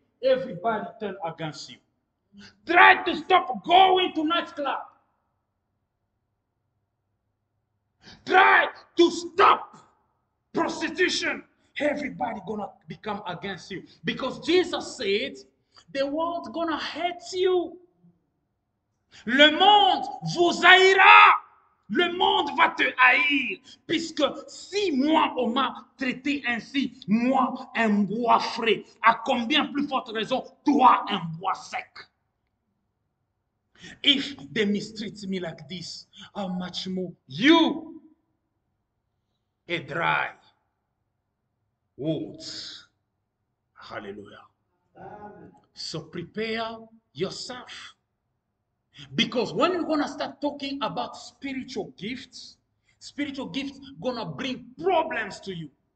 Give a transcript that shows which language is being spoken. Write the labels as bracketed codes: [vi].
[en] Everybody turn against you. Try to stop going to nightclub. Try to stop prostitution. Everybody gonna become against you. Because Jesus said, the world gonna hate you. [fr] Le monde vous haïra. Le monde va te haïr, puisque si moi, on m'a traité ainsi, moi, un bois frais, à combien plus forte raison, toi, un bois sec. [en] If they mistreat me like this, how much more you, a dry wood. Hallelujah. So prepare yourself. Because when you're going to start talking about spiritual gifts gonna bring problems to you.